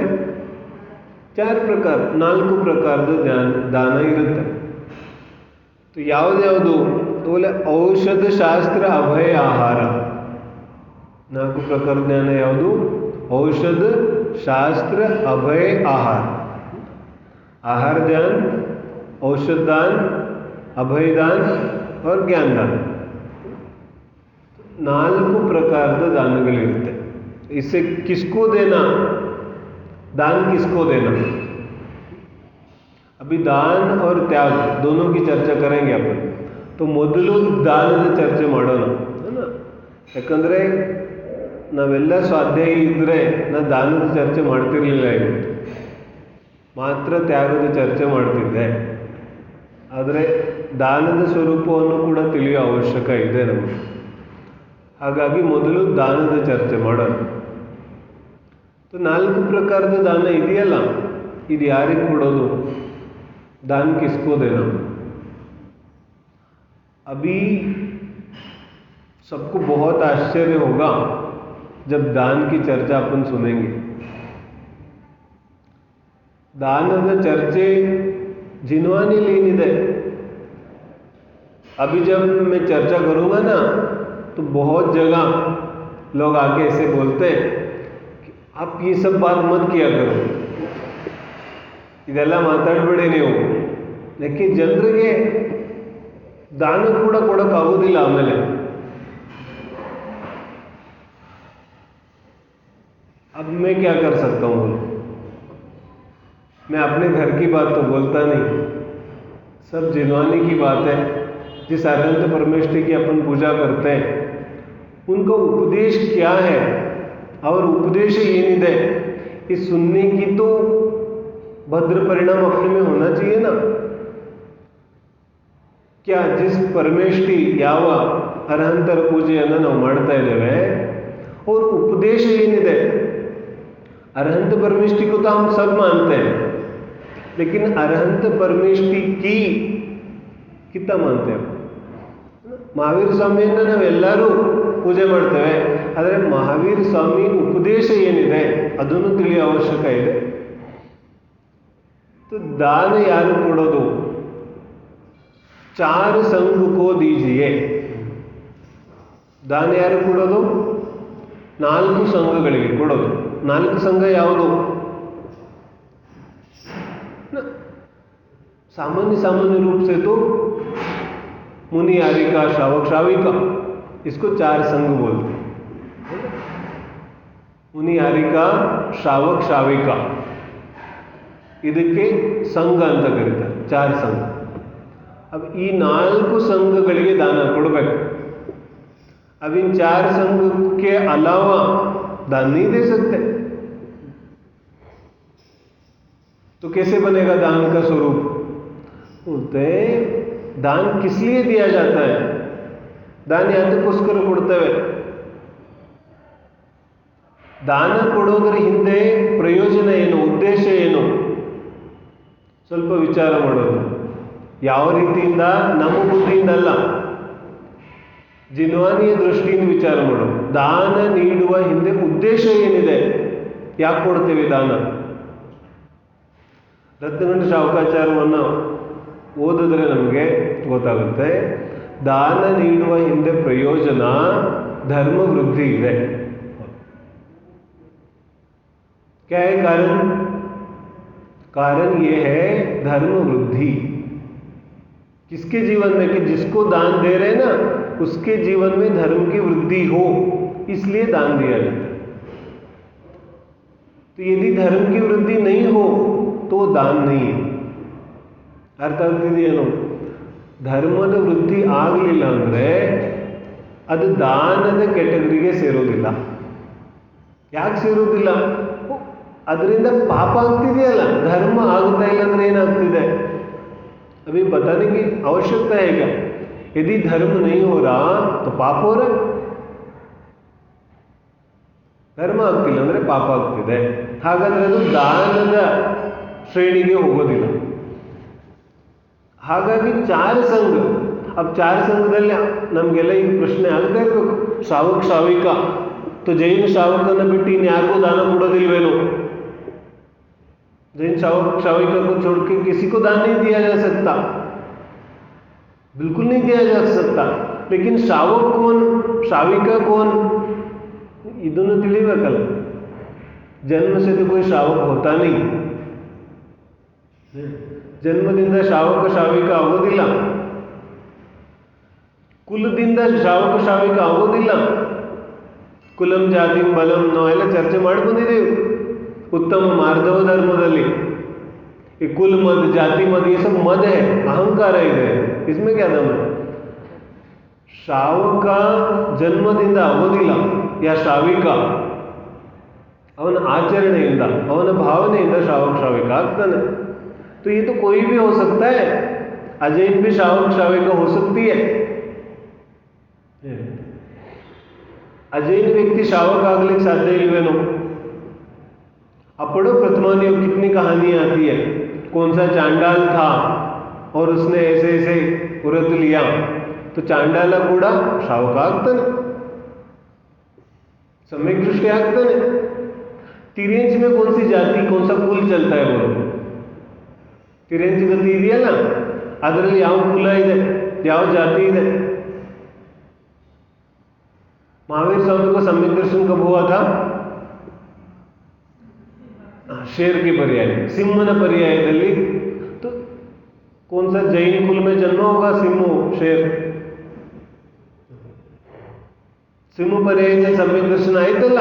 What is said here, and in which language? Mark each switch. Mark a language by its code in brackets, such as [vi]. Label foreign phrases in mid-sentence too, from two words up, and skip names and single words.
[kn] 4 ಪ್ರಕಾರ, 4 ಪ್ರಕಾರದ ದಾನ ಇರುತ್ತೆ. ಯಾವುದ್ಯಾವುದು? ಔಷಧ ಶಾಸ್ತ್ರ ಅಭಯ ಆಹಾರ. 4 ಪ್ರಕಾರದ ಜ್ಞಾನ ಯಾವುದು? ಔಷಧ ಶಾಸ್ತ್ರ ಅಭಯ ಆಹಾರ. [hi] आहार दान, औषध दान, अभय दान और ज्ञान दान. [kn] 4 ಪ್ರಕಾರದ ದಾನಗಳಿರುತ್ತೆ. [hi] इसे किसको देना? दान किसको देना? अभी दान और त्याग दोनों की चर्चा करेंगे अपन. [kn] तो ಮೊದಲು ದಾನದ ಚರ್ಚೆ ಮಾಡೋಣ, ಯಾಕಂದರೆ ನಾವೆಲ್ಲ ಸ್ವಾಧ್ಯಾಯಿ ಇದ್ದರೆ ನಾನು ದಾನದ ಚರ್ಚೆ ಮಾಡ್ತಿರ್ಲಿಲ್ಲ. ಇವತ್ತು ಮಾತ್ರ ತ್ಯಾಗದ ಚರ್ಚೆ ಮಾಡ್ತಿದ್ದೆ. ಆದರೆ ದಾನದ ಸ್ವರೂಪವನ್ನು ಕೂಡ ತಿಳಿಯೋ ಅವಶ್ಯಕ ಇದೆ ನಮಗೆ. ಹಾಗಾಗಿ ಮೊದಲು ದಾನದ ಚರ್ಚೆ ಮಾಡೋಣ. 4 ಪ್ರಕಾರದ ದಾನ ಇದೆಯಲ್ಲ, ಇದು ಯಾರಿಗೆ ಕೊಡೋದು? [hi] दान किसको देना? अभी सबको बहुत आश्चर्य होगा जब दान की चर्चा अपन सुनेंगे. [kn] दानದ ಚರ್ಚೆ जिनवानी लेनिದೆ. [hi] अभी जब मैं चर्चा करूँगा ना, तो बहुत जगह लोग आके ऐसे बोलते हैं कि आप ये सब बात मत किया करो, [kn] ಇದೆಲ್ಲ ಮಾತಾಡಬೇಡಿ ನೀವು. ಯಾಕೆ ಜನರಿಗೆ ದಾನ ಕೂಡ ಕೊಡೋಕ್ಕಾಗೋದಿಲ್ಲ. [hi] ಆಮೇಲೆ अब मैं क्या कर सकता हूँ? मैं अपने घर की बात तो बोलता नहीं. सब जिनवानी की बात है. जिस अनंत परमेष्ठी की अपन पूजा करते हैं, उनका उपदेश क्या है और उपदेश ಏನಿದೆ इस सुनने की तो भद्र परिणाम अपने में होना चाहिए ना. क्या जिस परमेष्ठी [kn] ಯಾವ ಅರ್ಹಂತರ ಪೂಜೆಯನ್ನು ನಾವು ಮಾಡ್ತಾ ಇದ್ದೇವೆ [hi] और उपदेश ಏನಿದೆ, अरहंत परमेष्ठी को तो हम सब मानते हैं, लेकिन अरहंत परमेष्ठी की कितना मानते हैं? [kn] ಮಹಾವೀರ ಸ್ವಾಮಿಯನ್ನು ನಾವೆಲ್ಲರೂ ಪೂಜೆ ಮಾಡ್ತೇವೆ. ಆದರೆ ಮಹಾವೀರ ಸ್ವಾಮಿ ಉಪದೇಶ ಏನಿದೆ ಅದನ್ನು ತಿಳಿಯೋ ಅವಶ್ಯಕ ಇದೆ. दान ಯಾರು ಕೊಡೋದು? [hi] 4 संघ को दीजिए. [kn] ದಾನ ಯಾರು ಕೊಡೋದು? 4 ಸಂಘಗಳಿಗೆ ಕೊಡೋದು. 4 ಸಂಘ ಯಾವುದು? [hi] सामान्य रूप से तो मुनि, आरिका, श्रावक, श्राविका, इसको 4 संघ बोलते हैं. मुनि, आरिका, श्रावक, श्राविका, [kn] ಇದಕ್ಕೆ ಸಂಘ ಅಂತ ಕರೀತಾರೆ. 4 ಸಂಘ. अब ಈ 4 ಸಂಘಗಳಿಗೆ ದಾನ ಕೊಡಬೇಕು. [hi] अब इन 4 संघ के अलावा दान नहीं दे सकते. तो कैसे बनेगा दान का स्वरूप? बोलते दान किस लिए दिया जाता है? [kn] दान ಯಾತಕ್ಕೋಸ್ಕರ ಕೊಡ್ತೇವೆ? ದಾನ ಕೊಡೋದ್ರ ಹಿಂದೆ ಪ್ರಯೋಜನ ಏನು, ಉದ್ದೇಶ ಏನು? ಸ್ವಲ್ಪ ವಿಚಾರ ಮಾಡೋದು. ಯಾವ ರೀತಿಯಿಂದ? ನಮ್ಮ ಬುದ್ಧಿಯಿಂದ ಅಲ್ಲ, ಜಿನ್ವಾನಿಯ ದೃಷ್ಟಿಯಿಂದ ವಿಚಾರ ಮಾಡೋದು. ದಾನ ನೀಡುವ ಹಿಂದೆ ಉದ್ದೇಶ ಏನಿದೆ? ಯಾಕೆ ಕೊಡ್ತೇವೆ ದಾನ? ರತ್ನಗಂಡ ಶಾವಕಾಚಾರವನ್ನು ಓದಿದ್ರೆ ನಮಗೆ ಗೊತ್ತಾಗುತ್ತೆ. ದಾನ ನೀಡುವ ಹಿಂದೆ ಪ್ರಯೋಜನ ಧರ್ಮ ವೃದ್ಧಿ ಇದೆ. [hi] क्या है कारण? कारण ये है धर्म वृद्धि. किसके जीवन में? कि जिसको दान दे रहे हैं ना, उसके जीवन में धर्म की वृद्धि हो, इसलिए दान दिया जाता है. तो यदि धर्म की वृद्धि नहीं हो तो दान नहीं है. [kn] ಅರ್ಥ ಆಗ್ತಿದೆಯೇನು? ಧರ್ಮದ ವೃದ್ಧಿ ಆಗಲಿಲ್ಲ ಅಂದರೆ ಅದು ದಾನದ ಕೆಟಗರಿಗೆ ಸೇರೋದಿಲ್ಲ. ಯಾಕೆ ಸೇರೋದಿಲ್ಲ? ಅದರಿಂದ ಪಾಪ ಆಗ್ತಿದೆಯಲ್ಲ, ಧರ್ಮ ಆಗ್ತಾ ಇಲ್ಲ ಅಂದ್ರೆ ಏನಾಗ್ತಿದೆ? [hi] अभी बताने की आवश्यकता है क्या? यदि धर्म नहीं हो रहा तो पाप हो रहा. [kn] ಧರ್ಮ ಆಗ್ತಿಲ್ಲ ಅಂದ್ರೆ ಪಾಪ ಆಗ್ತಿದೆ. ಹಾಗಾದ್ರೆ ಅದು ದಾನದ ಶ್ರೇಣಿಗೆ ಹೋಗೋದಿಲ್ಲ. ಹಾಗಾಗಿ [hi] चार संघ, [kn] अब ಚಾರ ಸಂಘದಲ್ಲಿ ನಮಗೆಲ್ಲ ಈ ಪ್ರಶ್ನೆ ಆಗ್ತಾ ಇರಬೇಕು, ಶ್ರಾವಕ ಶ್ರಾವಿಕ तो ಜೈನ ಶ್ರಾವಕನ ಬಿಟ್ಟು ಇನ್ಯಾರಿಗೂ ದಾನ ಕೊಡೋದಿಲ್ವೇನೋ? [hi] जैन श्रावक श्राविका को छोड़ के किसी को दान नहीं दिया जा सकता, बिल्कुल नहीं दिया जा सकता. लेकिन श्रावक कौन, श्राविका कौन, [kn] ಇದನ್ನು ತಿಳಿಬೇಕಲ್ಲ. [hi] ಜನ್ಮ से तो कोई श्रावक होता नहीं. [kn] ಜನ್ಮದಿಂದ ಶ್ರಾವಕ ಶ್ರಾವಿಕ ಆಗೋದಿಲ್ಲ, ಕುಲದಿಂದ ಶ್ರಾವಕ ಶ್ರಾವಿಕ ಆಗೋದಿಲ್ಲ. ಕುಲಂ ಜಾತಿ ಬಲಂ ನಾವೆಲ್ಲ ಚರ್ಚೆ ಮಾಡ್ಕೊಂಡಿದ್ದೇವೆ. [hi] उत्तम मार्दव धर्मದಲ್ಲಿ ये कुल मद जाति मद ये सब मद है, अहंकार है इधर, इसमें क्या दम है? [kn] ಶ್ರಾವಕ ಜನ್ಮದಿಂದ ಆಗೋದಿಲ್ಲ, ಯಾ ಶ್ರಾವಿಕ ಅವನ ಆಚರಣೆಯಿಂದ ಅವನ ಭಾವನೆಯಿಂದ ಶ್ರಾವಕ ಶ್ರಾವಿಕ ಆಗ್ತಾನೆ. [hi] तो ये तो कोई भी हो सकता है, अजैन भी श्रावक श्राविका हो सकती है. [kn] ಅಜೈನ ವ್ಯಕ್ತಿ ಶ್ರಾವಕ ಆಗ್ಲಿಕ್ಕೆ ಸಾಧ್ಯ ಇಲ್ವೇನೋ? [hi] अब पढ़ो प्रतिमान योग, कितनी कहानी आती है. कौन सा चांडाल था और उसने ऐसे ऐसे व्रत लिया, तो चांडाला [kn] ಕೂಡ ಶ್ರಾವಕ ಆಗ್ತಾನೆ, ಸಮ್ಯಕ ದೃಷ್ಟಿ ಆಗ್ತಾನೆ. [hi] तिरंज में कौन सी जाति कौन सा कुल चलता है बोलो? [kn] तिरंज गति ಇದೆಯಲ್ಲ, ಅದರಲ್ಲಿ ಯಾವ ಕುಲ ಇದೆ, ಯಾವ ಜಾತಿ ಇದೆ? [hi] महावीर स्वामी को सम्यक दर्शन कब हुआ था? शेर के पर्याय, सिंहನ पर्यायದಲ್ಲಿ. तो कौन सा जैन कुल में जन्म होगा? सिंह शेर. ಸಿಂಹ पर्याय सम्यक दर्शन ಆಯ್ತಲ್ಲ.